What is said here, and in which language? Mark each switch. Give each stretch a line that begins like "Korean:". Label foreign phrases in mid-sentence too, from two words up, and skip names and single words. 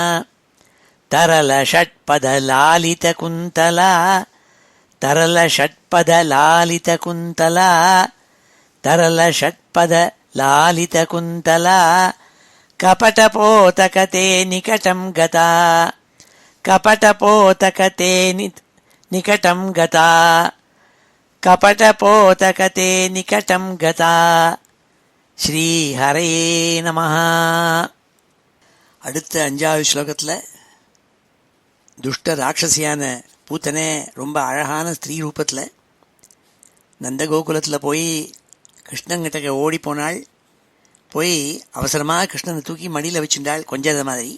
Sanskrit: तरलषट्पदलालितकुन्तला तरलषट्पदलालितकुन्तला तरलषट्पदलालितकुन्तला कपटपोतकते निकटं गता कपटपोतकते निकटं गता कपटपोतकते निकटं गता. श्री हरे नमः.
Tamil: அடுத்த 5வது ஸ்லோகத்தில் துஷ்ட ராட்சசியான பூத்தனே ரொம்ப அழகான ஸ்திரீ ரூபத்தில் நந்தகோகுலத்தில் போய் கிருஷ்ணங்கிட்ட ஓடி போனாள். போய் அவசரமாக கிருஷ்ணனை தூக்கி மடியில் வச்சுட்டாள் கொஞ்சத மாதிரி.